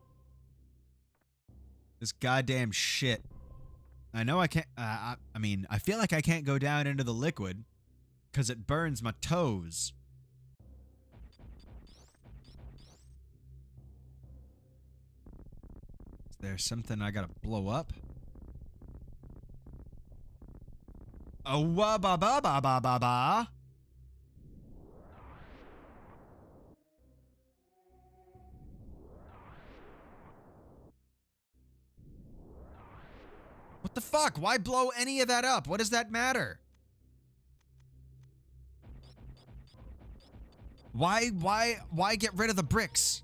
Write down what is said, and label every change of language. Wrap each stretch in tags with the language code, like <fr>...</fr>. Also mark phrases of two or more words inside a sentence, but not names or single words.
<en>This goddamn shit. I know I can't. I mean, I feel like I can't go down into the liquid because it burns my toes. Is there something I gotta blow up? Oh, wa ba ba ba ba ba ba. What the fuck? Why blow any of that up? What does that matter? Why get rid of the bricks?</en>